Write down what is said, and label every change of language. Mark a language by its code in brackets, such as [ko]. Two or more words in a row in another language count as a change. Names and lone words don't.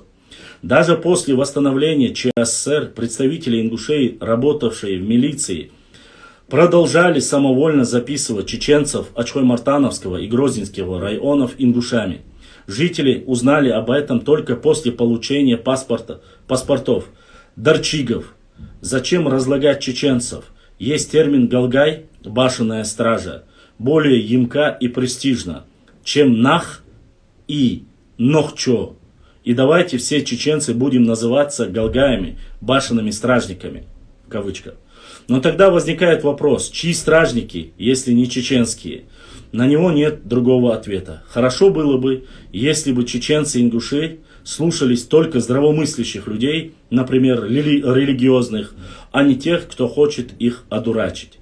[ru] Даже после восстановления ЧССР представители ингушей, работавшие в милиции, продолжали самовольно записывать чеченцев Ачхой-Мартановского и Грозненского районов ингушами. Жители узнали об этом только после получения паспортов дарчигов. Зачем разлагать чеченцев? Есть термин «галгай», башенная стража, более емка и престижно, чем «нах» и «нохчо». И давайте все чеченцы будем называться галгаями, башенными стражниками, в кавычках. Но тогда возникает вопрос, чьи стражники, если не чеченские? На него нет другого ответа. Хорошо было бы, если бы чеченцы и ингуши слушались только здравомыслящих людей, например, религиозных, а не тех, кто хочет их одурачить.